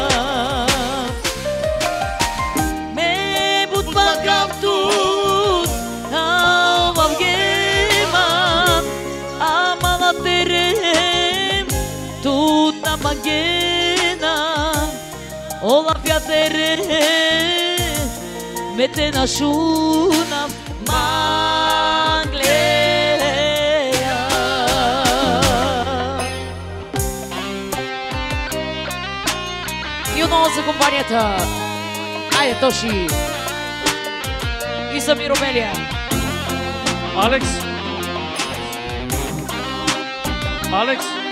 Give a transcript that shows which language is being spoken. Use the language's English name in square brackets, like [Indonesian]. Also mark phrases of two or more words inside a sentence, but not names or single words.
[Romany] Ме будбакав тут, в гема, ама на терем, тут на магена, ола пятере, ме те нашунав маглея. [Bulgarian] И отново за компанията. Айде, Тоши! И за Миромелия. Алекс! Алекс!